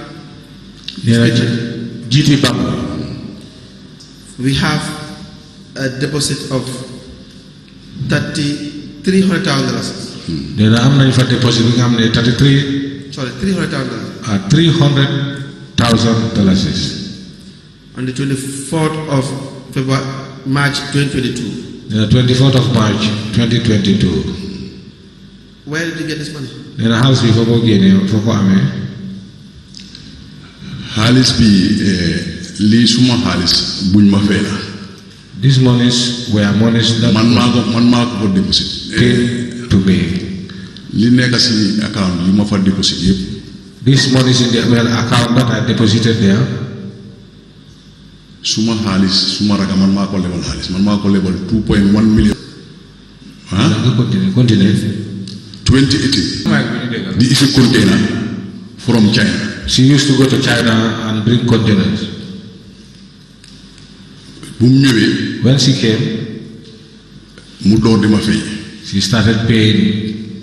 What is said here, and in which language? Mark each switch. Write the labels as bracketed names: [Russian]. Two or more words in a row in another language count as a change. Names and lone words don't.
[English] GT Bank. We have a deposit of $300,000. [Wolof] nee na am nañ fa deposit bi nga xam ne $300,000. [English] $300,000. On the 24th of March 2022. [Wolof] nee na [English] 24th of March 2022. Where did you get this money? [Wolof] nee na xaalis bi foo ko génnee foo ko amee. xaalis bi lii suma xaalis buñ ma fay la. [English] These monies were monies that [Wolof] man maa ko fa deposit. [English] came to me. [Wolof] li nekk si account li ma fa deposit yëpp. [English] These monies in the account that I deposited there. [Wolof] suma xaalis suma raga man maa ko lebal xaalis man maa ko lebal 2.1 million. [English] Continue. 2018. The issue container from China. She used to go to China and bring containers. When she came, she started paying.